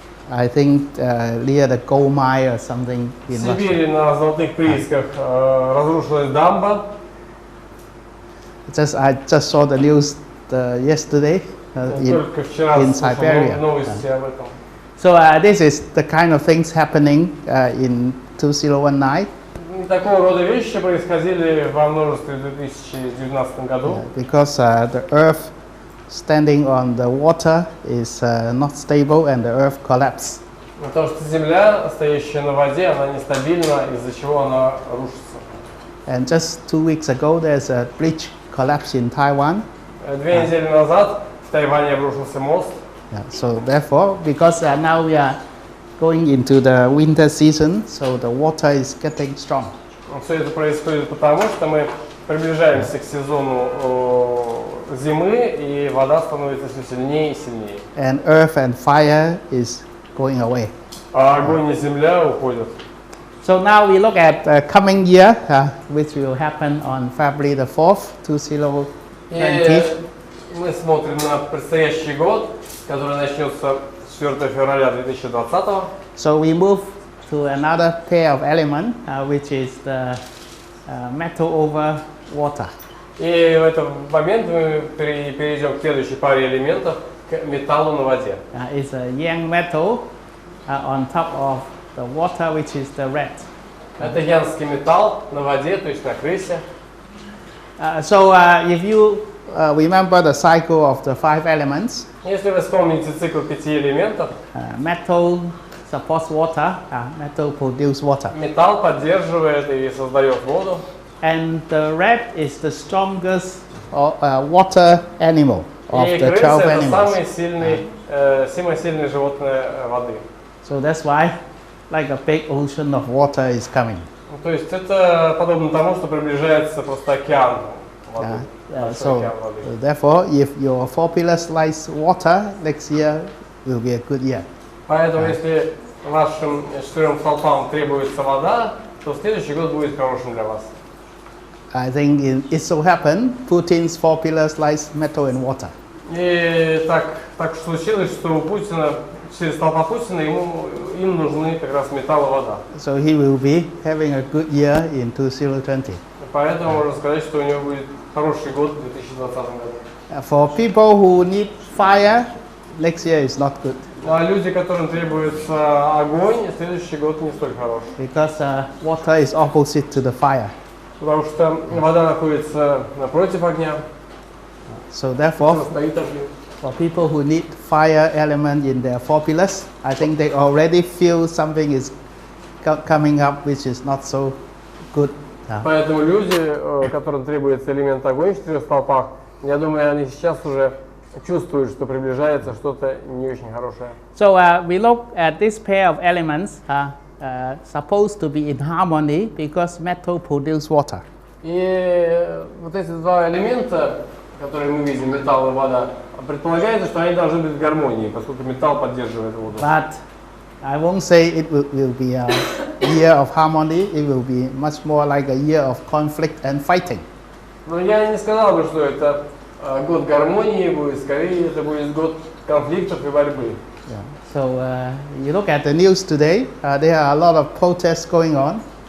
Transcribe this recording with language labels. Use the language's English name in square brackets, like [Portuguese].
[English] I think near the gold mine or something in [Russian] В Сибири на золотых приисках разрушилась дамба. [English] I just saw the news yesterday [Russian] Только вчера [English] in [Russian] слышал [English] Siberia. [Russian] новости об этом. [English] So this is the kind of things happening in 2019. [Russian] Такого рода вещи происходили во множестве в 2019 году. [English] Because the Earth standing on the water is not stable and the Earth collapsed. [Russian] Потому что Земля, стоящая на воде, она нестабильна, из-за чего она рушится. [English] And just 2 weeks ago, there's a bridge collapse in Taiwan. [Russian] 2 недели назад в Тайване обрушился мост. [English] So therefore, because now we are going into the winter season, so the water is getting strong. [Russian] Все это происходит потому, что мы приближаемся к сезону зимы, и вода становится все сильнее и сильнее. [English] And earth and fire is going away. [Russian] А огонь и земля уходят. [English] So now we look at the coming year, which will happen on February the 4th, 2020. [Russian] И мы смотрим на предстоящий год, который начнется 4 февраля 2020. [English] So we move to another pair of element, which is the metal over water. [Russian] И в этот момент мы перейдем к следующей паре элементов, к металлу на воде. [English] It's a yang metal on top of the water, which is the red. [Russian] Это янский металл на воде, то есть на крысе. [English] So if you remember the cycle of the 5 elements, [Russian] Если вы вспомните цикл 5 элементов, [English] metal supports water, metal produces water. [Russian] Металл поддерживает и создает воду. [English] And the red is the strongest water animal of [Russian] И [English] the 12 [Russian] крыса это [English] animals. [Russian] самое сильное животное воды. [English] So that's why like a big ocean of water is coming. [Russian] То есть это подобно тому, что приближается просто океан воды. [English] So therefore, if your 4 pillars likes water, next year will be a good year. [Russian] Поэтому если вашим 4 столпам требуется вода, то следующий год будет хорошим для вас. [English] I think it so happened Putin's 4 pillars likes metal and water. [Russian] И так случилось, что у Путина, 4 столпа Путина, им нужны как раз металл и вода. [English] So he will be having a good year in 2020. [Russian] Поэтому можно сказать, что у него будет хороший год в 2020 году. [English] For people who need fire, next year is not good. [Russian] А люди, которым требуется огонь, следующий год не столь хорош. [English] because water is opposite to the fire. [Russian] Потому что вода находится напротив огня. [English] So therefore, [Russian] Стоит огонь. [English] for people who need fire element in their formulas, I think they already feel something is coming up which is not so good. [Russian] Поэтому люди, которым требуется элемент огонь в 4 столпах, я думаю, они сейчас уже чувствуют, что приближается что-то не очень хорошее. [English] So we look at this pair of elements supposed to be in harmony because metal produce water. [Russian] И вот эти два элемента, которые мы видим, металл и вода, предполагается, что они должны быть в гармонии, поскольку металл поддерживает воду. [English] But I won't say it will be a year of harmony. It will be much more like a year of conflict and fighting. [Russian] Но я не сказал бы, что это год гармонии будет, скорее это будет год конфликтов и борьбы. [English] Yeah. So you look at the news today. There are a lot of protests going on.